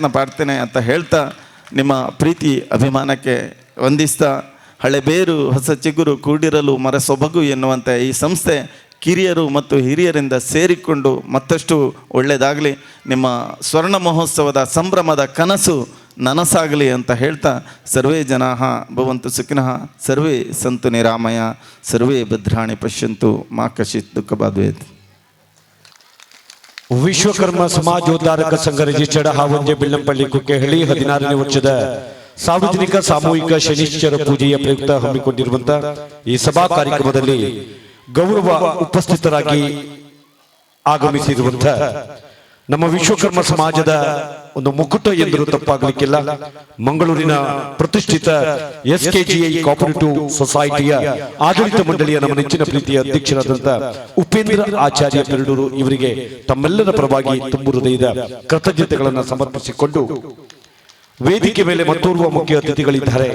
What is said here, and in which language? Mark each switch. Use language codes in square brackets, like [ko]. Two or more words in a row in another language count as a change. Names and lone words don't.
[kn] ಪಡ್ತೇನೆ ಅಂತ ಹೇಳ್ತಾ, ನಿಮ್ಮ ಪ್ರೀತಿ ಅಭಿಮಾನಕ್ಕೆ ವಂದಿಸ್ತಾ, ಹಳೆ ಬೇರು ಹೊಸ ಚಿಗುರು ಕೂಡಿರಲು ಮರ ಸೊಬಗು ಎನ್ನುವಂತೆ ಈ ಸಂಸ್ಥೆ ಕಿರಿಯರು ಮತ್ತು ಹಿರಿಯರಿಂದ ಸೇರಿಕೊಂಡು ಮತ್ತಷ್ಟು ಒಳ್ಳೆಯದಾಗಲಿ, ನಿಮ್ಮ ಸ್ವರ್ಣ ಮಹೋತ್ಸವದ ಸಂಭ್ರಮದ ಕನಸು ನನಸಾಗಲಿ ಅಂತ ಹೇಳ್ತಾ, [sa] ಸರ್ವೇ ಜನಾಃ ಭವಂತು ಸುಖಿನಃ, ಸರ್ವೇ ಸಂತು ನಿರಾಮಯ, ಸರ್ವೇ ಭದ್ರಾಣಿ ಪಶ್ಯಂತು, ಮಾ ಕಶಿತ್ ದುಃಖ ಬಾಧವೇತ್. [kn] ವಿಶ್ವಕರ್ಮ ಸಮಾಜೋದ್ಧಾರಕ ಸಂಘ ರಿಜಿಸ್ಟರ್ಡ್ ಹಾವಂಜೆ ಬಿಲ್ಲಂಪಳ್ಳಿ ಕುಕ್ಕೆಹಳ್ಳಿ 16ನೇ ವರ್ಷದ ಸಾರ್ವಜನಿಕ ಸಾಮೂಹಿಕ ಶನೀಶ್ವರ ಪೂಜೆಯ ಪ್ರಯುಕ್ತ ಹಮ್ಮಿಕೊಂಡಿರುವಂತಹ ಈ ಸಭಾ ಕಾರ್ಯಕ್ರಮದಲ್ಲಿ ಗೌರವ ಉಪಸ್ಥಿತರಾಗಿ ಆಗಮಿಸಿರುವಂತಹ ನಮ್ಮ ವಿಶ್ವಕರ್ಮ ಸಮಾಜದ ಒಂದು ಮುಕುಟ ಎಂದರೂ ತಪ್ಪಾಗಲಿಕ್ಕಿಲ್ಲ, ಮಂಗಳೂರಿನ ಪ್ರತಿಷ್ಠಿತ SKGI [en] cooperative society [kn] ಆಡಳಿತ ಮಂಡಳಿಯ ನಮ್ಮ ನೆಚ್ಚಿನ ಪ್ರೀತಿಯ ಅಧ್ಯಕ್ಷರಾದಂತಹ ಉಪೇಂದ್ರ ಆಚಾರ್ಯ ಪೆರಡೂರು ಇವರಿಗೆ ತಮ್ಮೆಲ್ಲರ ಪರವಾಗಿ ತುಂಬು ಹೃದಯದ ಕೃತಜ್ಞತೆಗಳನ್ನು ಸಮರ್ಪಿಸಿಕೊಂಡು, ವೇದಿಕೆ ಮೇಲೆ ಮತ್ತೋರ್ವ ಮುಖ್ಯ ಅತಿಥಿಗಳಿದ್ದಾರೆ.